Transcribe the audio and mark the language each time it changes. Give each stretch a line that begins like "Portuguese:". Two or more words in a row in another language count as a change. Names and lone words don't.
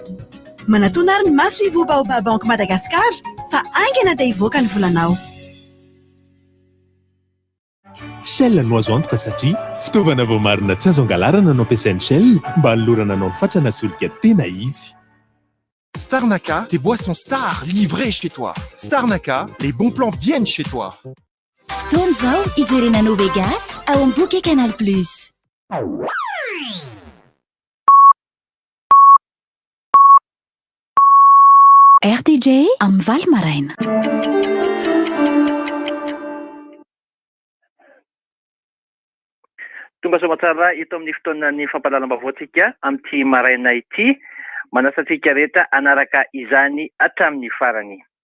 Malagasy: Manatona ary ny maso ivo Baobab Bank Madagasikara fa aingana dia hivoaka ny volanao. Shell no azo antoka satria fitaovana voamarina tsy azo angalarana no ampiasain'ny Shell mba hanolorana anao ny fatrana solika tena izy. Starnaka,
French: tes boissons stars livrées chez toi. Starnaka, les bons plans viennent chez toi.
Malagasy: Fotoana izao ijerena no Vegas ao amin'ny boky Canal Plus. RTJ amin'ny Val Maraina. Tonga somatsara ito amin'ny fotoanany fampahalalam-baovao-tsika amin'ity maraina ity, manasantsika rehetra anaraka izany hatramin'ny farany.